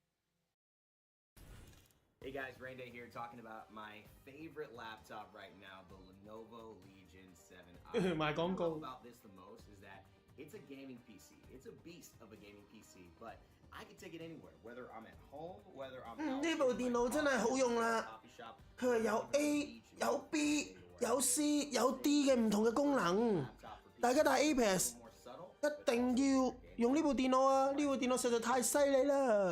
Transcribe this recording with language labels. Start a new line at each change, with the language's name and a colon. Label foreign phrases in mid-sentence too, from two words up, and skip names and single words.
English: Hey guys, Rainday here talking about my favorite laptop right now, the Lenovo Legion 7i. My What I gongo. love about this the most is that it's a gaming PC. It's a beast of a gaming PC, but I can take it anywhere, whether I'm at home, whether I'm out
Cantonese: 呢部電腦真係好用啦，佢係有 A、有 B、有 C、有 D 嘅唔同嘅功能。大家打 apex 一定要用呢部電腦啊！呢部電腦實在太犀利啦！